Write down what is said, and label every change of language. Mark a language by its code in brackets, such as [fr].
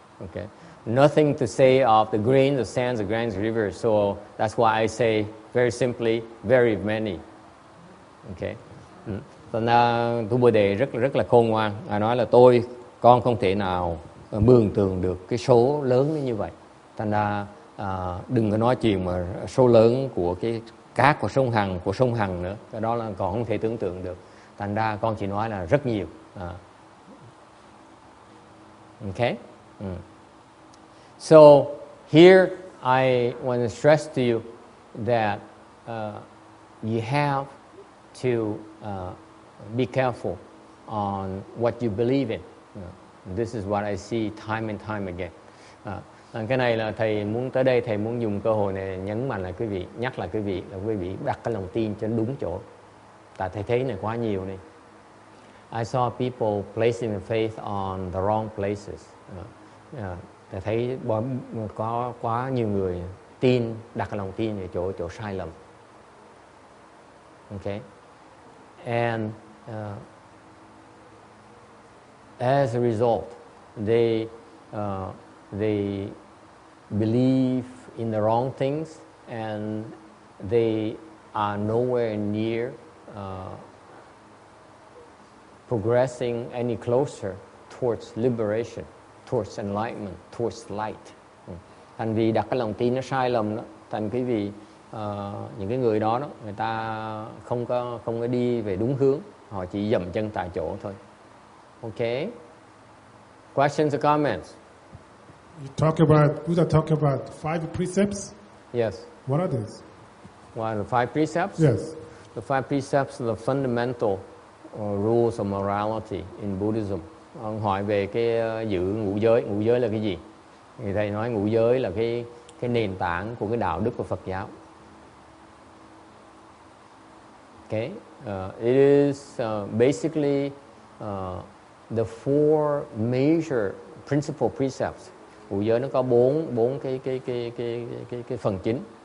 [en] Okay, nothing to say of the grains of sands of Ganges rivers. So that's why I say very simply, very many. Okay. [vi] Thành ra Tu Bồ Đề rất là khôn ngoan. Nói là con không thể nào mường tượng được cái số lớn như vậy. Thành ra đừng có nói chuyện mà số lớn của cái cát của sông Hằng nữa. Cái đó là còn không thể tưởng tượng được. Thành ra con chỉ nói là rất nhiều. [en] Okay? So here I want to stress to you that you have to be careful on what you believe in. This is what I see time and time again. [vi] Cái này là thầy muốn tới đây, thầy muốn dùng cơ hội này nhấn mạnh là nhắc lại quý vị là quý vị đặt cái lòng tin trên đúng chỗ. Tại thầy thấy này quá nhiều này. [en] I saw people placing the faith on the wrong places. [vi] Thầy thấy có quá nhiều người đặt cái lòng tin ở chỗ sai lầm. [en] Okay, and as a result, they believe in the wrong things, and they are nowhere near progressing any closer towards liberation, towards enlightenment, towards light. [vi] Thành vì đặt cái lòng tin nó sai lầm đó, thành quý vị những cái người đó người ta không có đi về đúng hướng, họ chỉ dậm chân tại chỗ thôi. [en] Okay? Questions or comments? Buddha talk about 5 precepts? Yes. What are these? What are the 5 precepts? Yes. The 5 precepts are the fundamental rules of morality in Buddhism. [vi] Ông hỏi về cái giữ ngũ giới. Ngũ giới là cái gì? Thì thầy nói ngũ giới là cái nền tảng của cái đạo đức của Phật giáo. [en] Okay, it is basically the 4 major principal precepts. [vi] Ngũ giới nó có bốn cái phần chính.